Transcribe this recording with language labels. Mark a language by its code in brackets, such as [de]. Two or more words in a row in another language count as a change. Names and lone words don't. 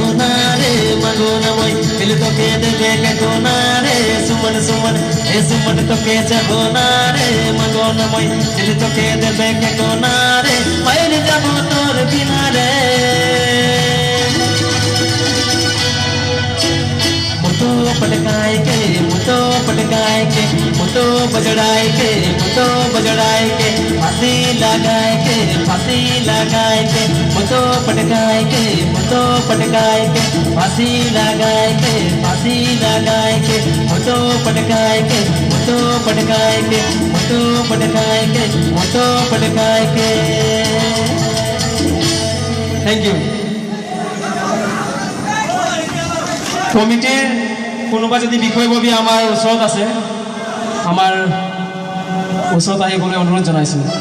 [sck] ना रे मंगो ना मैं दिल तो के दे के कोना रे सुमन सुमन ए सुमन तो के जाबो ना रे मंगो ना मैं दिल तो के दे के कोना रे मर जाबो तोर बिना रे मुतो पटकाए के मुतो पटकाए के मुतो बजड़ाए के मुतो बजड़ाए के फांसी लगाए के मुतो पटकाए के मुतो पटकाए के फांसी लगाए के मुतो पटकाए के मुतो पटकाए के मुतो पटकाए के मुतो पटकाए के [en] thank you [as] কমিটিৰ কোনোবা যদি বিষয়ববী আমাৰ ওচৰত আছে আমাৰ ওচৰত আহিবলৈ অনুৰোধ জনাইছোঁ